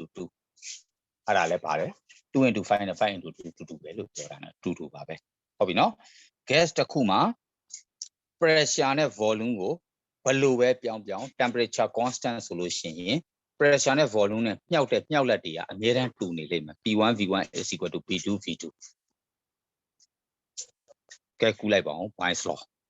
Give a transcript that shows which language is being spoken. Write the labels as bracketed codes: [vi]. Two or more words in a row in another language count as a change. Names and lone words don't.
[my] 2 အဲ့ဒါလည်းပါတယ်2 into 5 နဲ့5 into 2 တူပဲလို့ပြောတာ ਨੇ တူပါပဲဟုတ်ပြီနော် gas တစ်ခုမှာ pressure နဲ့ volume ကိုဘယ်လိုပဲပြောင်းပြောင်း [en] temperature constant [my] ဆိုလို့ရှိရင် pressure နဲ့ volume နဲ့မြှောက်တဲ့မြှောက်လက်တွေကအမြဲတမ်းတူနေလိမ့်မယ် [en] p1 v1 is equal to p2 v2 [my] ကဲကူလိုက်ပါအောင် [en] Bayes law